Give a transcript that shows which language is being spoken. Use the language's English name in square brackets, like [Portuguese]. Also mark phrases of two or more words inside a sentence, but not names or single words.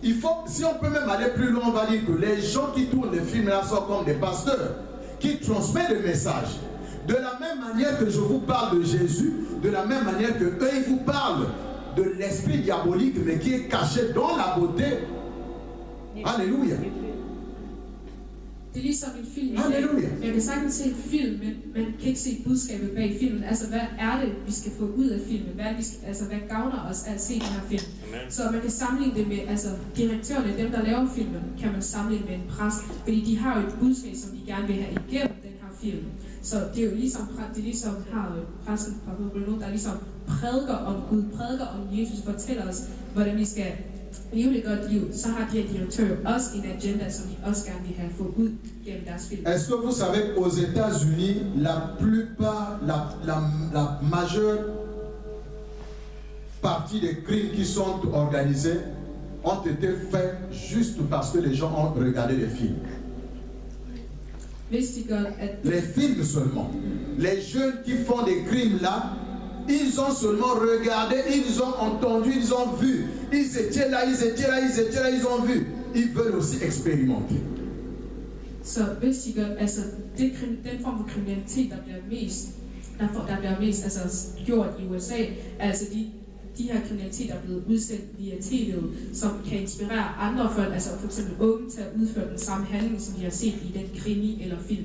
[French] il faut, si on peut même aller plus loin, on va dire que les gens qui tournent les films là sont comme des pasteurs qui transmettent des messages. De la même manière que je vous parle de Jésus, de la même manière que eux ils vous parlent de l'esprit diabolique mais qui est caché dans la beauté. Alléluia. [Danish] Det er ligesom en film. Halleluja. Man kan sagtens se en film, men man kan ikke se budskabet bag filmen. Altså, hvad er det, vi skal få ud af filmen? Hvad gavner os at se den her film? Amen. Så man kan sammenligne det med, altså, direktørerne, dem der laver filmen, kan man sammenligne med en præst. Fordi de har jo et budskab, som de gerne vil have igennem den her film. Så det er jo ligesom, har præsten fra Bibelen, der ligesom prædiker om Gud, prædiker om Jesus, fortæller os, hvordan vi skal leve et godt liv. Så har de her direktører også en agenda, som de også gerne vil have fået ud gennem deres film. [French] Est-ce que vous savez qu'aux États-Unis, la plupart, la majeure partie des crimes qui sont organisés ont été faits juste parce que les gens ont regardé les films. Les films seulement. Les jeunes qui font des crimes là, ils ont seulement regardé, ils ont entendu, ils ont vu. Ils étaient là, ils ont vu. Ils veulent aussi expérimenter. [Danish] Så hvis de gør, altså den form for kriminalitet, der bliver mest altså, gjort i USA, altså de her kriminaliteter er blevet udsendt via tv'et, som kan inspirere andre folk, altså for eksempel unge til at udføre den samme handling, som de har set i den krimi eller film.